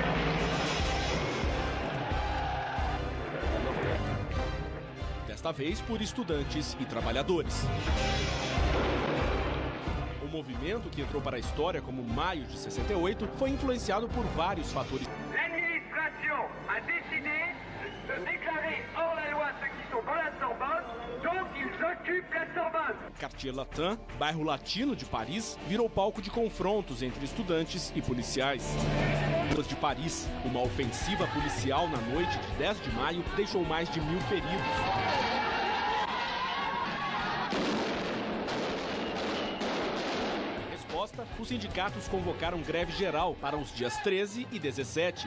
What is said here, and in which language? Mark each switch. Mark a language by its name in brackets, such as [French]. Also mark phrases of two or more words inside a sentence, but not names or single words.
[Portuguese] Desta vez por estudantes e trabalhadores. O movimento, que entrou para a história como Maio de 68, foi influenciado por vários fatores. [French] L'administration a décidé de déclarer hors la loi ceux qui sont dans la Sorbonne, donc ils occupent la Sorbonne. [Portuguese] Quartier Latin, bairro latino de Paris, virou palco de confrontos entre estudantes e policiais. Ruas de Paris, uma ofensiva policial na noite de 10 de maio deixou mais de 1000 feridos. Os sindicatos convocaram greve geral para os dias 13 e 17.